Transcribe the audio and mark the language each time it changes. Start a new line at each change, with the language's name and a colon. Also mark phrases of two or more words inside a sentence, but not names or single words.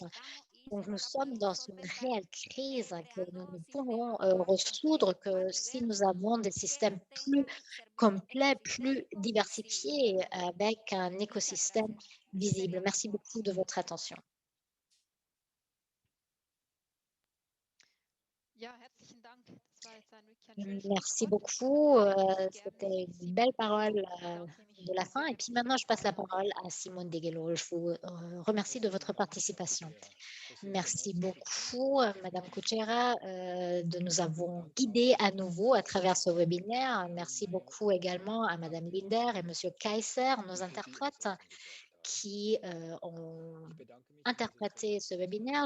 French: Donc, nous sommes dans une réelle crise que nous ne pourrons résoudre que si nous avons des systèmes plus complets, plus diversifiés, avec un écosystème visible. Merci beaucoup de votre attention.
German: Ja, herzlichen Dank. Das war jetzt wirklich ein schönes
French: Merci
German: Schlusswort.
French: beaucoup.
German: Gerne
French: C'était une
German: Simon
French: belle
German: de
French: parole
German: Gello. Ich bedanke mich
French: de la fin.
German: sehr
French: Et puis
German: herzlich
French: maintenant,
German: für
French: je passe la
German: eure
French: parole à Simone Deguelo. Je vous remercie de votre participation. Merci beaucoup, Madame Kuchera, de nous avoir guidés à nouveau à travers ce webinaire. Merci beaucoup également à Madame Linder et Monsieur Kaiser, nos interprètes, qui ont interprété ce webinaire.